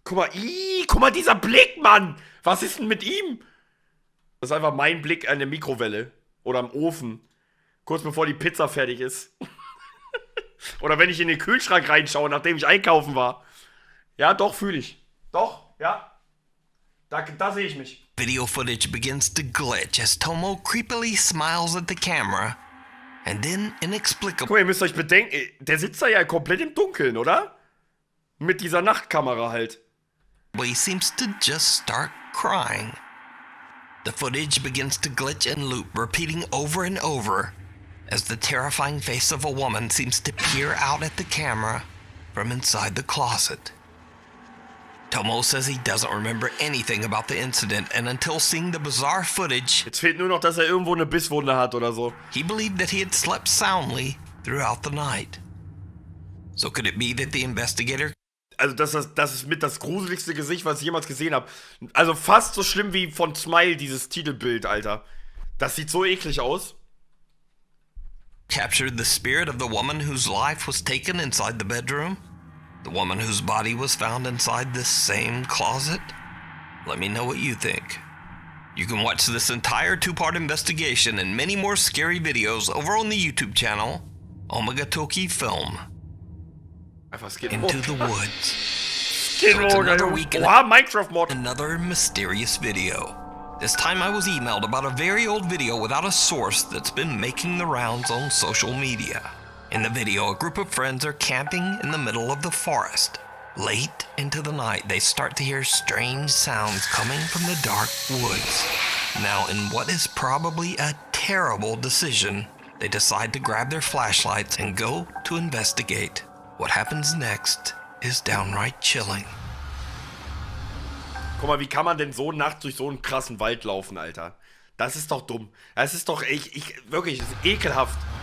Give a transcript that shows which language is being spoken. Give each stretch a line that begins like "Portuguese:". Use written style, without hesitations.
German: Guck mal, dieser Blick, Mann! Was ist denn mit ihm? Das ist einfach mein Blick an der Mikrowelle. Oder am Ofen. Kurz bevor die Pizza fertig ist. Oder wenn ich in den Kühlschrank reinschaue, nachdem ich einkaufen war. Ja, doch, fühle ich. Doch, ja. Da sehe ich mich.
English: Video footage begins to glitch as Tomo creepily smiles at the camera and then
German: Guck
English: inexplicably
German: mal, ihr müsst euch bedenken, der sitzt da ja komplett im Dunkeln, oder? Mit dieser Nachtkamera halt.
English: seems to just start crying. The footage begins to glitch and loop, repeating over and over as the terrifying face of a woman seems to peer out at the camera from inside the closet. Tomo says he doesn't remember anything about the incident, and until seeing the bizarre footage,
German: Jetzt fehlt nur noch, dass er irgendwo eine Bisswunde hat oder so.
English: he believed that he had slept soundly throughout the night. So could it be that the investigator...
German: Also das ist mit das gruseligste Gesicht, was ich jemals gesehen habe. Also fast so schlimm wie von Smile, dieses Titelbild, Alter. Das sieht so eklig aus.
English: Captured the spirit of the woman whose life was taken inside the bedroom? The woman whose body was found inside this same closet? Let me know what you think. You can watch this entire 2-part investigation and many more scary videos over on the YouTube channel, Omega Toki Film. Into the woods. So it's another week and Minecraft mod. Another mysterious video. This time I was emailed about a very old video without a source that's been making the rounds on social media. In the video, a group of friends are camping in the middle of the forest. Late into the night, they start to hear strange sounds coming from the dark woods. Now, in what is probably a terrible decision, they decide to grab their flashlights and go to investigate. What happens next is downright chilling.
German: Guck mal, wie kann man denn so nachts durch so einen krassen Wald laufen, Alter? Das ist doch dumm. Das ist doch, wirklich, das ist ekelhaft.